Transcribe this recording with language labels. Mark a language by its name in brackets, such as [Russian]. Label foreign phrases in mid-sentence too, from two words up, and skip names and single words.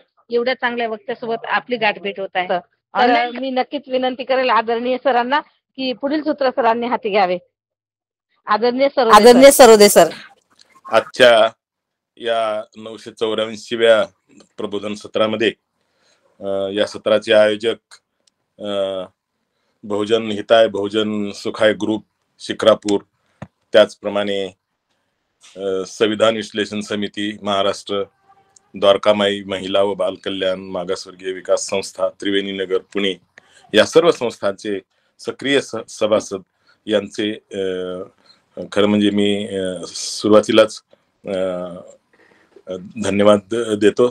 [Marathi] एवढ्या चांगल्या वक्त्यासोबत आपली गाठभेट होत आहे. तर मी नक्कीच विनंती करेल आदरणीय सरांना की पुढील सूत्र सरांनी हाती घ्यावे. आदरणीय सरोदे सर. आजच्या या 984व्या प्रबोधन सत्रामध्ये या सत्राचे आयोजक बहुजन हिताय बहुजन सुखाय ग्रुप शिक्रापूर, त्याचप्रमाणे संविधान विश्लेषण समिती महाराष्ट्र, द्वारकामाई महिला व बाल कल्याण मागासवर्गीय विकास संस्था त्रिवेणी नगर पुणे या सर्व संस्थांचे सक्रिय सभासद यांचे खरं म्हणजे मी सुरुवातीलाच धन्यवाद देतो.